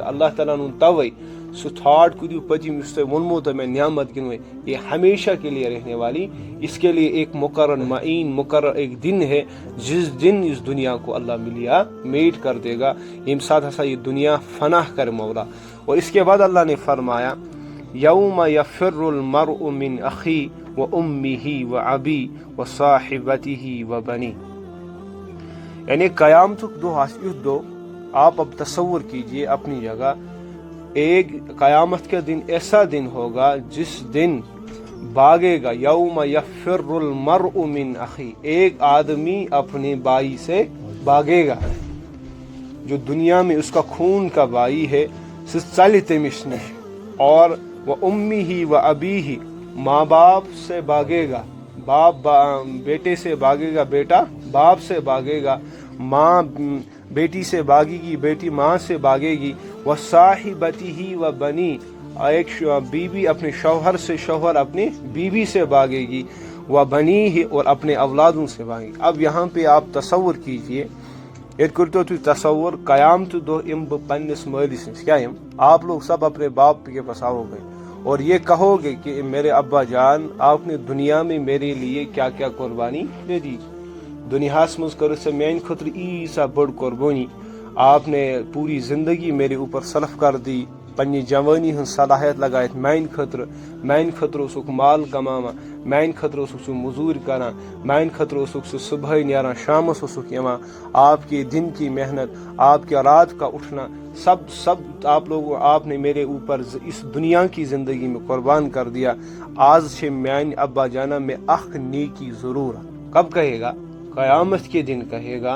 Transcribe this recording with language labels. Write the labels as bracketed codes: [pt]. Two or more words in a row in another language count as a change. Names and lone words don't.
[ks] اللہ تعالیٰ ہن توے سُہ تھاٹ کٔرِو پٔتِم یُس تۄہہِ ووٚنمو تۄہہِ [ur] میں نعمت گنوے یہ ہمیشہ کے لیے رہنے والی، اس کے لیے ایک مقرر معین مقرر ایک دن ہے جس دن اس دنیا کو اللہ ملیا میٹ کر دے گا، [ks] ییٚمہِ ساتہٕ ہسا یہ دنیا فنا کر مولا۔ [ur] اور اس کے بعد اللہ نے فرمایا [ar] یوم یفر المرء من اخی و امہ و ابی و صاحبتہ و بنی، [ur] یعنی [ks] قیامتک دو آسہِ یُتھ دو، [ur] آپ اب تصور کیجئے اپنی جگہ، ایک قیامت کا دن ایسا دن ہوگا جس دن بھاگے گا، [ar] یوم یفر المرء من اخی، [ur] ایک آدمی اپنے بھائی سے بھاگے گا، جو دنیا میں اس کا خون کا بھائی ہے [ks] سُہ ژلہِ تٔمِس نِش، [ur] اور وہ [ar] امہ و ابیہ، [ur] ماں باپ سے بھاگے گا، باپ بیٹے سے بھاگے گا، بیٹا باپ سے بھاگے گا، ماں بیٹی سے بھاگے گی، بیٹی ماں سے بھاگے گی، وہ [ar] صاحبتہ و بنی، [ur] ایک بیوی اپنے شوہر سے، شوہر اپنی بیوی سے بھاگے گی، وہ بنی ہی، اور اپنے اولادوں سے بھاگے گی۔ اب یہاں پہ آپ تصور کیجئے، [ks] یہ کرتو تھی تصور قیامت دو ام بہ پنس مالس نش، [ur] کیا ام آپ لوگ سب اپنے باپ کے پاس آؤ گے اور یہ کہو گے کہ میرے ابا جان آپ نے دنیا میں میرے لیے کیا کیا قربانی دے دی، [ks] دنیاس مز کر سے میان خطر ایسا بڑ قربانی، [ur] آپ نے پوری زندگی میرے اوپر صرف کر دی، [ks] پنہ جوانی ہن صلاحیت لگائت میان خطر اوسک مال کماوا، میان خطر اوسک سہ مزور کران، میان خطر اوسک سہ صبح نیران شامس اوسک یوان، [ur] آپ کے دن کی محنت، آپ کے رات کا اٹھنا، سب آپ نے میرے اوپر اس دنیا کی زندگی میں قربان کر دیا، آج سے [ks] میان ابا جانا میں اخ نیکی ضرورت، [ur] کب کہے گا؟ قیامت کے دن کہے گا۔